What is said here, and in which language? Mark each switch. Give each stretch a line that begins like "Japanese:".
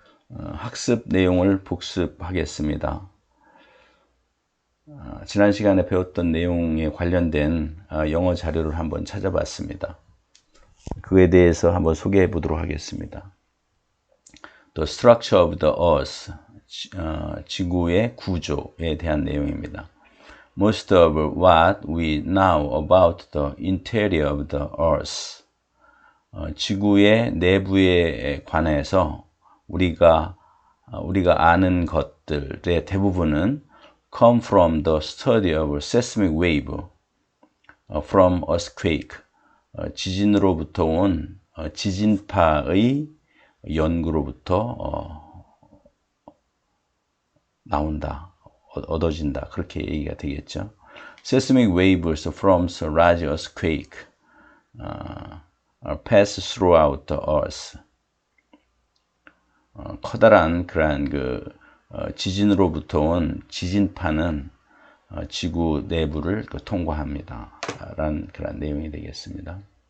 Korean: 학습 내용을 복습하겠습니다. 지난 시간에 배웠던 내용에 관련된 영어 자료를 한번 찾아봤습니다. 그에 대해서 한번 소개해 보도록 하겠습니다.
English: The structure of the earth,
Korean: 지구의 구조에 대한 내용입니다.
English: Most of what we know about the interior of the earth,
Korean: 지구의 내부에 관해서 우리가 아는 것들의 대부분은
English: come from the study of seismic wave from earthquake,
Korean: 지진으로부터 온 지진파의 연구로부터 나온다, 얻어진다, 그렇게 얘기가 되겠죠.
English: Seismic waves from a large earthquake pass throughout the earth.
Korean: 커다란 그러한 지진으로부터 온 지진파는 지구 내부를 통과합니다. 라는 그런 내용이 되겠습니다.